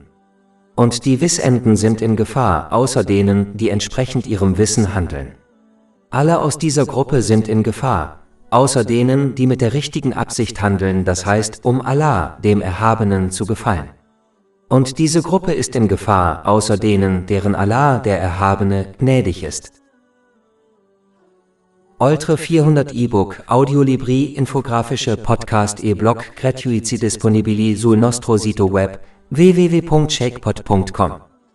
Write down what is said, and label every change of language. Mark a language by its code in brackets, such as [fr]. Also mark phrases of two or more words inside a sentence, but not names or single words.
[de] Und die Wissenden sind in Gefahr, außer denen, die entsprechend ihrem Wissen handeln. Alle aus dieser Gruppe sind in Gefahr, außer denen, die mit der richtigen Absicht handeln, das heißt, um Allah, dem Erhabenen, zu gefallen. Und diese Gruppe ist in Gefahr, außer denen, deren Allah, der Erhabene, gnädig ist. [it] Oltre 400 e-book, audiolibri, infografische podcast e-blog gratuiti disponibili sul nostro sito web www.shakepot.com